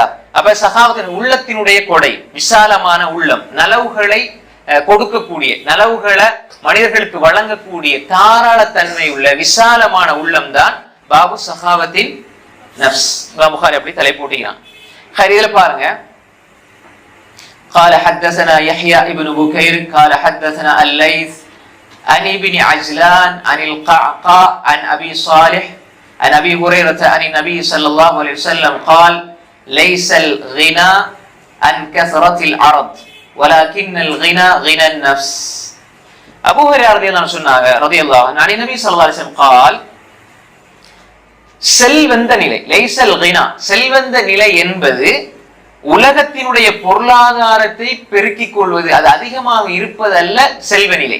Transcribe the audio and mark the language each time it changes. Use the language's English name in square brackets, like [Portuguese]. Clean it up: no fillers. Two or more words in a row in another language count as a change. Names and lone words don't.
[Tamil] அப்ப சஹாவத்தின் உள்ளத்தினுடைய கொடை, விசாலமான உள்ளம், நலவுகளை கொடுக்கக்கூடிய, நலவுகளை மனிதர்களுக்கு வழங்கக்கூடிய தாராளத்தன்மை உள்ள விசாலமான உள்ளம் தான் பாபு சஹாவத்தின் நஃப்ஸ். புகாரி அப்படி தலை போட்டுக்கிறான். இதுல பாருங்க, [Arabic] قال حدثنا يحيى ابن بكير قال حدثنا الليث عن ابن عجلان عن القعقاع عن ابي صالح عن ابي هريره عن النبي صلى الله عليه وسلم قال ليس الغنى عن كثرة العرض ولكن الغنى غنى النفس. [Tamil] அபூ ஹுரைரா [Arabic] رضي الله عنه [Tamil] சொன்னாங்க, [Arabic] رضي الله عنه, [Tamil] நபி [Arabic] صلى الله عليه وسلم قال [Tamil] செல்வந்த நிலை, [Arabic] ليس الغنى, [Tamil] செல்வந்த நிலை என்பது உலகத்தினுடைய பொருளாதாரத்தை பெருக்கிக் கொள்வது, அது அதிகமாக இருப்பதல்ல செல்வ நிலை.